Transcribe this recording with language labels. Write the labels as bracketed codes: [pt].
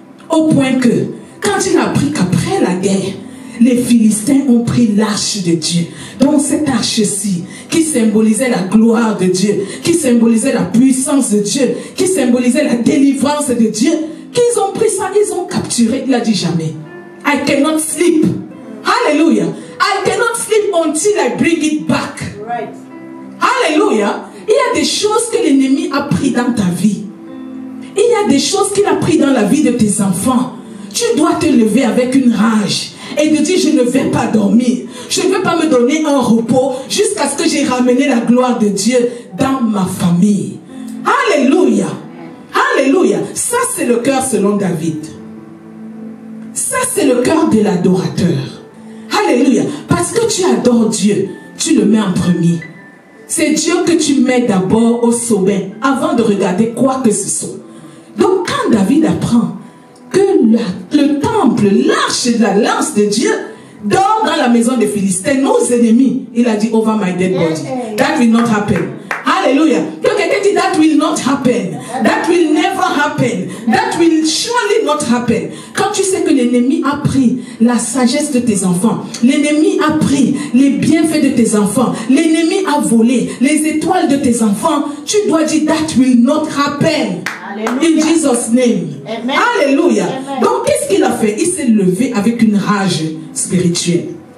[fr] Au point que, quand il a appris qu'après la guerre, les Philistins ont pris l'arche de Dieu. Donc cette arche-ci, qui symbolisait la gloire de Dieu, qui symbolisait la puissance de Dieu, qui symbolisait la délivrance de Dieu, qu'ils ont pris ça, ils ont capturé. Il a dit jamais. [en] I cannot sleep. [fr] Hallelujah. [en] I cannot sleep until I bring it back. Right. Hallelujah. [fr] Il y a des choses que l'ennemi a pris dans ta vie. Il y a des choses qu'il a pris dans la vie de tes enfants. Tu dois te lever avec une rage et te dire, je ne vais pas dormir. Je ne vais pas me donner un repos jusqu'à ce que j'ai ramené la gloire de Dieu dans ma famille. Alléluia. Alléluia. Ça, c'est le cœur selon David. Ça, c'est le cœur de l'adorateur. Alléluia. Parce que tu adores Dieu, tu le mets en premier. C'est Dieu que tu mets d'abord au sommet avant de regarder quoi que ce soit. Donc, quand David apprend que le temple, l'arche de l'alliance de Dieu dort dans la maison des Philistins, nos ennemis, il a dit, [en] over my dead body. That will not happen. Alléluia. [fr] Que quelqu'un dit, [en] that will not happen. That will never happen. happen. That will surely not happen. [fr] Quand tu sais que l'ennemi a pris la sagesse de tes enfants, l'ennemi a pris les bienfaits de tes enfants, l'ennemi a volé les étoiles de tes enfants, tu dois dire [en] that will not happen. In Jesus' name. Amen. Alléluia. Amen. [fr] Donc qu'est-ce qu'il a fait? Il s'est levé avec une rage spirituelle.